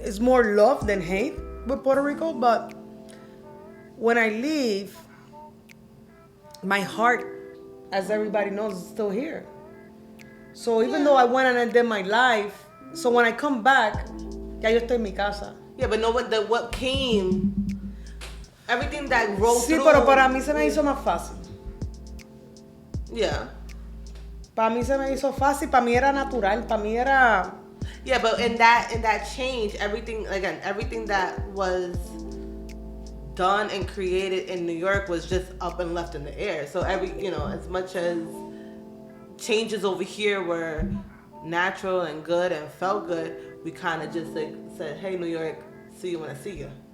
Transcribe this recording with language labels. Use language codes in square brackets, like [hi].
[en] It's more love than hate with Puerto Rico, but when I leave, my heart, as everybody knows, is still here. So even though I went and ended my life, so when I come back, [es] ya yo estoy en mi casa. [en] Yeah, but no, what came, everything that rolled [es] Sí, [en] through. [es] pero para mí se me hizo más fácil. [en] Yeah. [es] Para mí se me hizo fácil, para mí era natural, para mí era... [en] Yeah, but in that change, everything that was done and created in New York was just up and left in the air. So as much as changes over here were natural and good and felt good, we kind of just like said, hey, New York, see you when I see you.